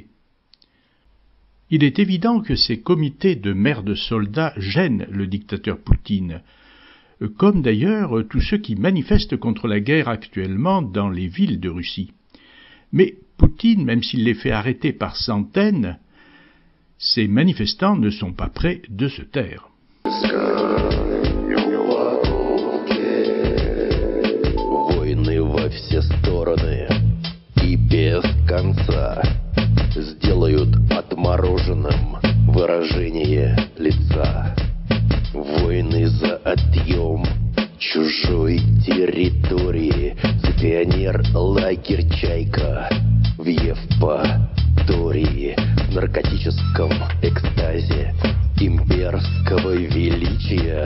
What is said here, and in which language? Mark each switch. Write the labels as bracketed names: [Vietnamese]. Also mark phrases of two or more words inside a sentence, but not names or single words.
[French] Il est évident que ces comités de mères de soldats gênent le dictateur Poutine, comme d'ailleurs tous ceux qui manifestent contre la guerre actuellement dans les villes de Russie. Mais Poutine, même s'il les fait arrêter par centaines, ces manifestants ne sont pas prêts de se taire. [Russian] Сделают отмороженным выражение лица. Войны за отъем чужой территории, за пионер-лагерь «Чайка» в Евпатории, в наркотическом экстазе имперского величия.